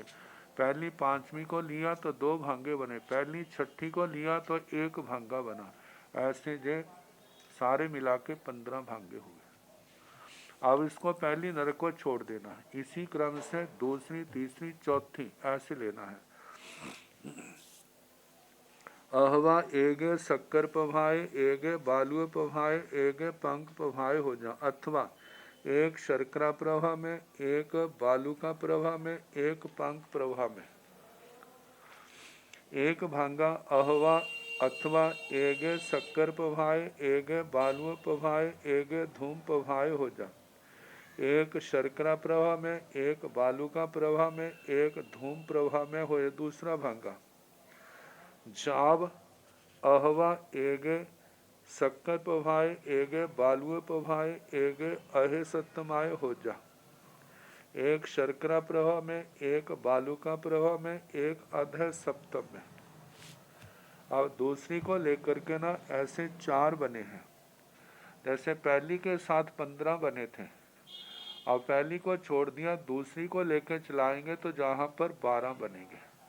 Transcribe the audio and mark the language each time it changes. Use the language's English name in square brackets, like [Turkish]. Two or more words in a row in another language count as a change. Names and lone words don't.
[Hindi] पहली पांचवी को लिया तो 2 भांगे बने। पहली छठी को लिया तो 1 भांगा बना। ऐसे जे सारे मिला के 15 भांगे हुए। अब इसको पहली नर को छोड़ देना। इसी क्रम से दूसरी, तीसरी, चौथी ऐसे लेना है। [Prakrit languages] अहवा एगे शक्कर पभाए एगे बालुए पभाए एगे पंख पभाए हो जा। [Hindi] अथवा एक शर्करा प्रवाह में, एक बालू का प्रवाह में, एक पंख प्रवाह में। एक भांगा [Prakrit languages] अहवा अथवा एगे शक्कर पभाए एगे बालुए पभाए एगे धूम पभाए हो जा। [Hindi] एक शर्करा प्रवाह में, एक बालू का प्रवाह में, एक धूम प्रवाह में होए दूसरा भांगा। [Prakrit languages] जाब अहवा एगे शक्कर पभाए एगे बालुए पभाए एगे अहे सत्यमाय हो जा। [Hindi] एक शर्करा प्रवाह में, एक बालू का प्रवाह में, एक अधः सप्तम में। अब दूसरी को लेकर के ना ऐसे 4 बने हैं। जैसे पहली के साथ 15 बने थे, अब पहली को छोड़ दिया, दूसरी को लेकर चलाएंगे तो जहां पर 12 बनेंगे।